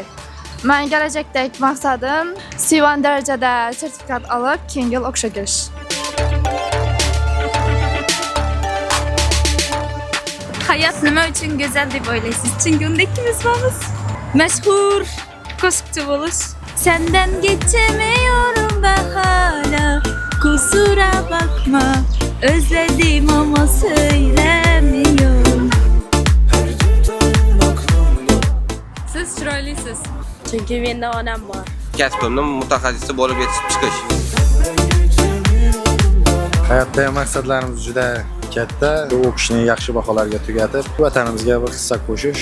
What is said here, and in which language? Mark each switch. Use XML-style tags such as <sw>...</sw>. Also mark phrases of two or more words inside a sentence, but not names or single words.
<uz>Men kelajakdagi maqsadim C1 darajada sertifikat olib, keyingi yil o'qishga kirish. Hayot nima uchun go'zal deb o'ylaysiz? Chunki unda ikkimiz bormiz. Mashhur qo'shiqchi bo'lish.</uz> <tr>Sendan kechemiyorum ben hala. Kusura bakma. Özledim ama söylemiyorum.</tr> <uz>Siz chiroylisiz. Chunki menda onam bor. Kasbimni mutaxassisi bo'lib yetishib chiqish. Hayotdagi maqsadlarimiz juda katta. O'qishni yaxshi baholarga tugatib, vatanimizga bir hissa qo'shish.</uz>